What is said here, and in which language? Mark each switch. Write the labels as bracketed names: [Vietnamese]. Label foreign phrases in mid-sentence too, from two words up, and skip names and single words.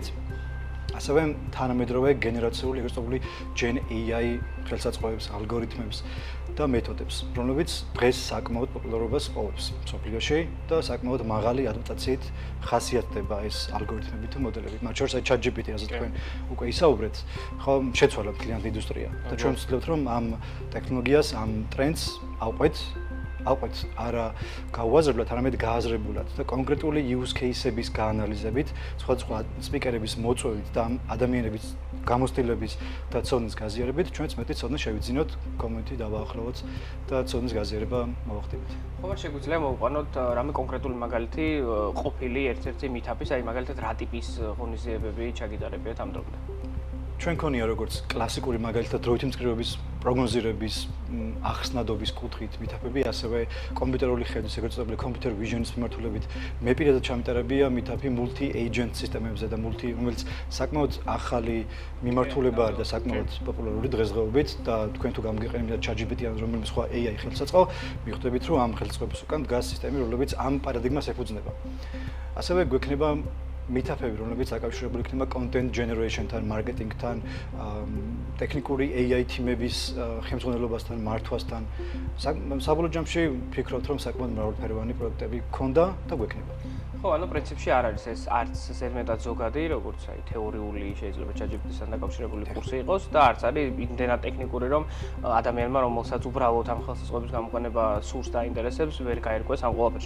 [Georgian] ასევე თანამედროვე გენერაციული ეგრეთწოდებული [English] Gen AI [Georgian] ხელსაწყოებს, ალგორითმებს და მეთოდებს, რომლებიც დღეს საკმაოდ პოპულარობას პოვებს მსოფლიოში და საკმაოდ მაღალი ადაპტაციით ხასიათდება ეს ალგორითმები თუ მოდელები. მათ შორის ChatGPT, რასაც თქვენ უკვე ისაუბრეთ, ხო, შეცვალა მთლიანად ინდუსტრია და ჩვენ ვცდილობთ, რომ ამ ტექნოლოგიას, ამ ტრენდს ავყვეთ არა გაუაზრებლად, არამედ გააზრებულად და კონკრეტული [English] use case- [Georgian] ების გაანალიზებით, სხვადასხვა სპიკერების მოწვევით და ადამიანების გამოცდილების და ცოდნის გაზიარებით, ჩვენც მეტი ცოდნა შევიძინოთ, community დავაახლოვოთ და ცოდნის გაზიარება მოვახდინოთ. ხო, შეგვიძლია მოვყვანოთ რამე კონკრეტული მაგალითი ყოფილი ერთ-ერთი meetup-ის, აი მაგალითად რა ტიპის ღონისძიებები ჩაგიტარებიათ ამ დრომდე? ჩვენ ქონია როგორც კლასიკური მაგალითად დროითი მწკრივების პროგნოზირების ახსნადობის კუთხით meetup-ები, ასევე კომპიუტერული ხედვის, ეგრეთ წოდებული [English] computer vision- [Georgian] ის მიმართულებით. მე პირადად ჩამიტარებია meetup-ი multi-agent სისტემებზე და რომელიც საკმაოდ ახალი მიმართულება არის და საკმაოდ პოპულარული დღესდღეობით და თქვენ თუ გამგეყენებიათ ChatGPT ან რომელიმე სხვა AI ხელსაწყო, მიხვდებით, რომ ამ ხელსაწყოების უკან დგას სისტემები, რომლებიც ამ პარადიგმას ეფუძნება. ასევე გვექნება meetup-ები, რომლებიც დაკავშირებული იქნება [English] content generation- [Georgian] თან, marketing-თან, ტექნიკური AI თიმების ხელმძღვანელობასთან, მართვასთან. საბოლოო ჯამში ვფიქრობთ, რომ საკმაოდ მრავალფეროვანი პროექტები გქონდა და გვექნება. ხო, ანუ პრინციპში არ არის ეს არც ზედმეტად ზოგადი, როგორც აი თეორიული შეიძლება ChatGPT-სთან დაკავშირებული კურსი იყოს და არც არის იმდენად ტექნიკური, რომ ადამიანმა, რომელსაც უბრალოდ ამ ხელსაწყოების გამოყენება სურს და აინტერესებს, ვერ გაერკვეს ამ ყველაფერში.